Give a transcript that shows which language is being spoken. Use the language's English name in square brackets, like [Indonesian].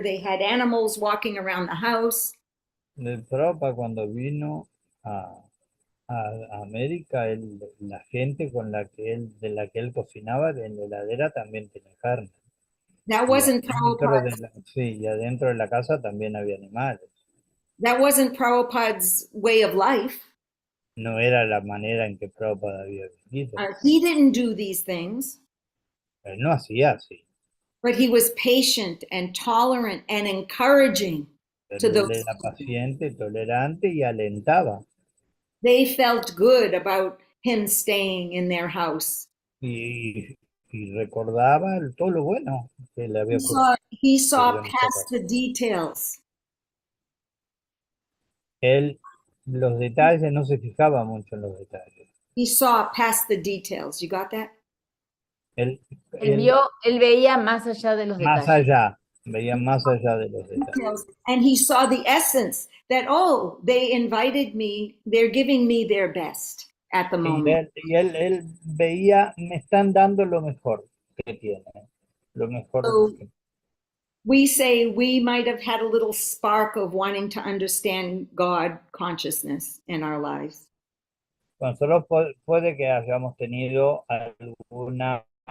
[English] They had animals walking around the house. [Spanish] El Prabhupada cuando vino a América, la gente de la que él cocinaba, en la heladera también tenía carne. [English] That wasn't Prabhupada's. [Spanish] Y adentro de la casa también había animales. [English] That wasn't Prabhupada's way of life. [Spanish] No era la manera en que Prabhupada había vivido. [English] He didn't do these things. [Spanish] Él no hacía así. [English] But he was patient and tolerant and encouraging to [Spanish] Pero él [English] those. [Spanish] era paciente, tolerante y alentaba. [English] They felt good about him staying in their house. [Spanish] Y recordaba todo lo bueno que le había ocurrido. [English] He saw past the details. [Spanish] Él, los detalles, no se fijaba mucho en los detalles. [English] He saw past the details. You got that? [Spanish] Él veía más allá de los más detalles. allá, veía más allá de los detalles. [English] And he saw the essence that, they invited me, they're giving me their best at the moment. [Spanish] Y él veía, me están dando lo mejor que tienen, lo mejor. [English] So, we say we might have had a little spark of wanting to understand God consciousness in our lives. [Spanish] Nosotros puede que hayamos tenido alguna